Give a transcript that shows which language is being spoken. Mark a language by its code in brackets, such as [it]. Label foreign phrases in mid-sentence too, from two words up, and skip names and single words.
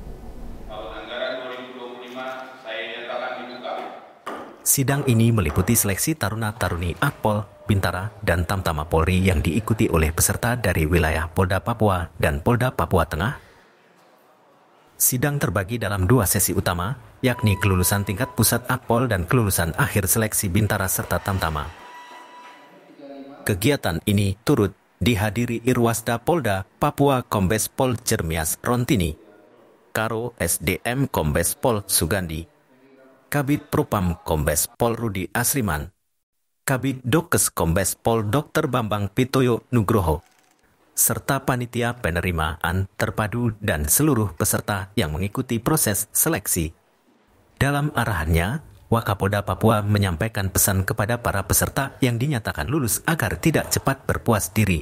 [id] Sidang ini meliputi seleksi taruna-taruni Akpol, Bintara, dan Tamtama Polri yang diikuti oleh peserta dari wilayah Polda Papua dan Polda Papua Tengah. Sidang terbagi dalam 2 sesi utama, yakni kelulusan tingkat pusat Akpol dan kelulusan akhir seleksi Bintara serta Tamtama. Kegiatan ini turut dihadiri Irwasda Polda Papua Kombes Pol Jeremias Rontini, Karo SDM Kombes Pol Sugandi, Kabid Propam Kombes Pol Rudi Asriman, Kabid Dokes Kombes Pol Dr. Bambang Pitoyo Nugroho, serta panitia penerimaan terpadu dan seluruh peserta yang mengikuti proses seleksi. Dalam arahannya, Wakapolda Papua menyampaikan pesan kepada para peserta yang dinyatakan lulus agar tidak cepat berpuas diri.